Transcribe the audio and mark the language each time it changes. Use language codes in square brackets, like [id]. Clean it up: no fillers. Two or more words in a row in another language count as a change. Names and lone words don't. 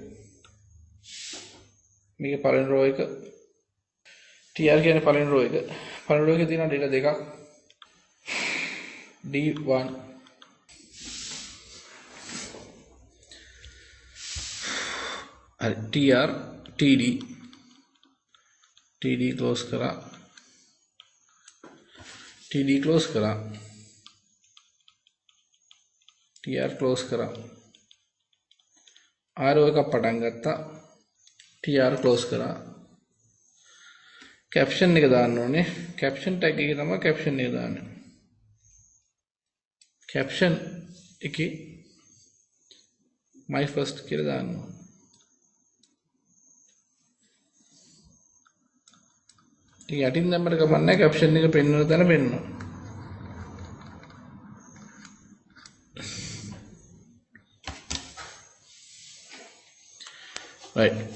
[si] මේකේ පළවෙනි row එක tr කියන්නේ පළවෙනි row එක. පළවෙනි row එකේ තියෙන data දෙකක්. D1 හරි [en] tr td close [si] කරා [en] td close [si] කරා [en] tr close [si] කරා arrow එකක් පටන් ගත්තා [en] tr close [si] කරා caption එක දාන්න ඕනේ [en] caption tag [si] එකේ තමයි caption එක දාන්නේ caption එකේ [en] my first [si] කියලා දාන්න ඕනේ යටින් දැම්මට කමක් නැහැ caption එක පෙන්වන තැන පෙන්වනවා. [en] right.